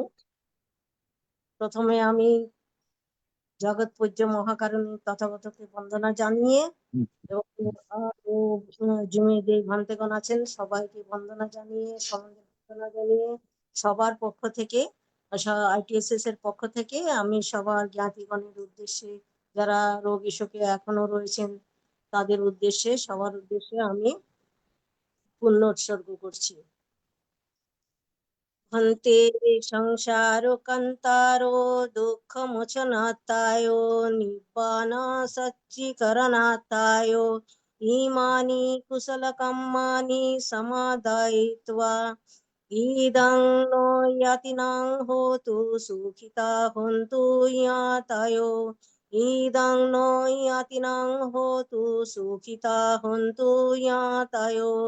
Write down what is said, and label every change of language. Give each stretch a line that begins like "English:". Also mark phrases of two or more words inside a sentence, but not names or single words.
Bangla: প্রথমে আমি জগৎ পূজ্য মহাকারণী তথাগতকে বন্দনা জানিয়ে এবং আরো জুমে যে ভান্তেগণ আছেন সবাইকে বন্দনা জানিয়ে সবার পক্ষ থেকে ITSS এর পক্ষ থেকে আমি সবার জ্ঞাতিগণের উদ্দেশ্যে যারা রোগী শোকে এখনো রয়েছেন তাদের উদ্দেশ্যে সবার উদ্দেশ্যে আমি পুণ্য উৎসর্গ করছি।
Pali: হন্তে সংসারো কান্তারো দুঃখ মোচনাতায় নিব্বান সচ্চিকরণাতায় ইমানি কুশল কাম্মানি সমাদায়িত্বা ইদং নো ইয়াতিনাং হোতু সুখিতা হন্তু ইয়াতায় ইদং নো ইয়াতিনাং হোতু সুখিতা হন্তু ইয়াতায়